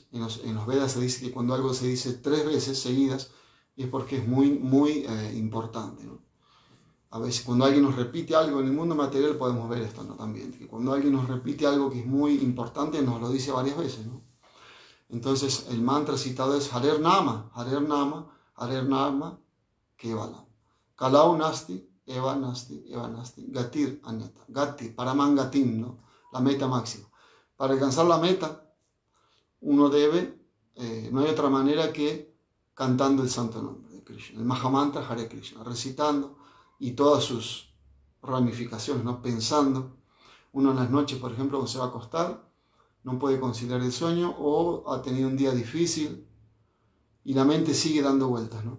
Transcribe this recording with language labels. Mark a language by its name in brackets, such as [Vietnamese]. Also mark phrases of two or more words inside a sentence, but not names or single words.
[Spanish] En los Vedas se dice que cuando algo se dice 3 veces seguidas, es porque es muy importante, ¿no? A veces cuando alguien nos repite algo en el mundo material podemos ver esto, ¿no? También, que cuando alguien nos repite algo que es muy importante nos lo dice varias veces, ¿no? Entonces el mantra citado es [Sanskrit] Harer Nama, Harer Nama, Harer Nama, Kevalam. Kalau Nasti, Eva Nasti, Eva Nasti, Gatir Anyata, Gati, Paraman Gatim, [Spanish] ¿no? La meta máxima. Para alcanzar la meta, uno debe, no hay otra manera que cantando el santo nombre de Krishna, el Mahamantra Hare Krishna, recitando y todas sus ramificaciones, ¿no? Pensando. Uno en las noches, por ejemplo, cuando se va a acostar, no puede conciliar el sueño o ha tenido un día difícil y la mente sigue dando vueltas, ¿no?